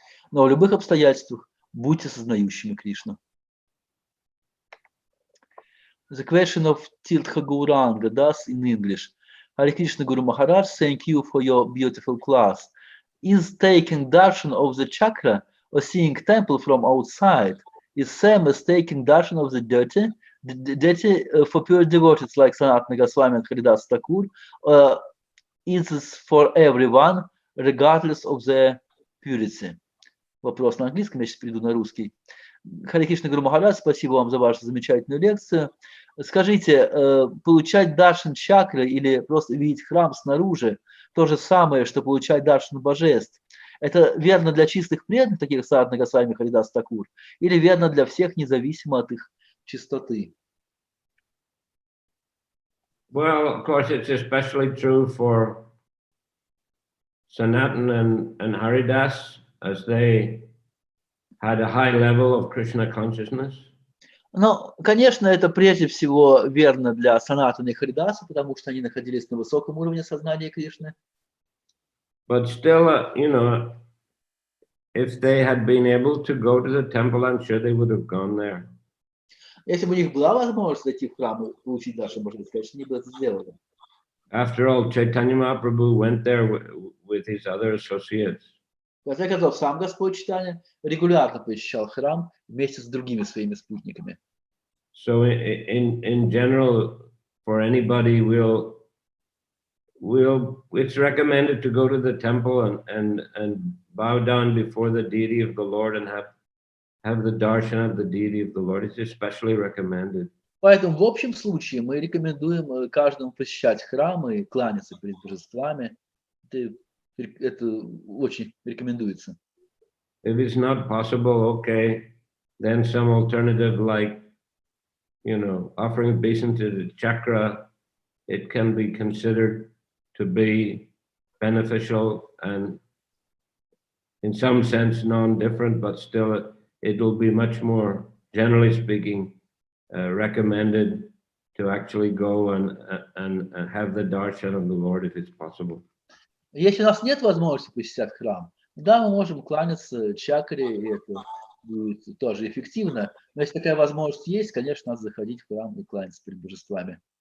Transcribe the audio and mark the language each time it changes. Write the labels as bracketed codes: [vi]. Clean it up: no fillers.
[ru] Но в любых обстоятельствах будьте сознающими Кришну. [en] The question of Tirtha Gauranga, thus in English. Hare Krishna Guru Maharaj, thank you for your beautiful class. Is taking darshan of the chakra or seeing temple from outside is same as taking darshan of the deity for pure devotees like Sanatana Goswami and Haridas Thakur? Is this for everyone, regardless of their purity? [ru] Вопрос на английском, я сейчас перейду на русский. Харе Кришна Гуру Махарадж, спасибо вам за вашу замечательную лекцию. Скажите, получать даршан чакры или просто видеть храм снаружи, то же самое, что получать даршан божеств. Это верно для чистых преданных, таких как Санатана Госвами, Харидас Такур, или верно для всех, независимо от их чистоты? [en] Well, of course, it's especially true for Sanatan and Haridas, as they had a high level of Krishna consciousness. [ru] Ну, конечно, это прежде всего верно для Санатана и Харидаса, потому что они находились на высоком уровне сознания Кришны. [en] But still, if they had been able to go to the temple, I'm sure they would have gone there. [ru] Если бы у них была возможность зайти в храм и получить нашу божественность, конечно, они бы это сделали. [en] After all, Chaitanya Mahaprabhu went there with his other associates. [ru] В конце концов, сам Господь Чайтанья регулярно посещал храм вместе с другими своими спутниками. [en] So in general, for anybody, it's recommended to go to the temple and bow down before the deity of the Lord and have the darshan of the deity of the Lord. It's especially recommended. [ru] Поэтому в общем случае мы рекомендуем каждому посещать храмы и кланяться перед божествами. Это очень рекомендуется. [en] If it's not possible, okay, then some alternative like, offering obeisance to the chakra, it can be considered to be beneficial and in some sense non-different, but still it will be much more, generally speaking, recommended to actually go and have the darshan of the Lord if it's possible. [ru] Если у нас нет возможности посещать храм, да, мы можем кланяться чакре, и это будет тоже эффективно. Но если такая возможность есть, конечно, надо заходить в храм и кланяться перед божествами.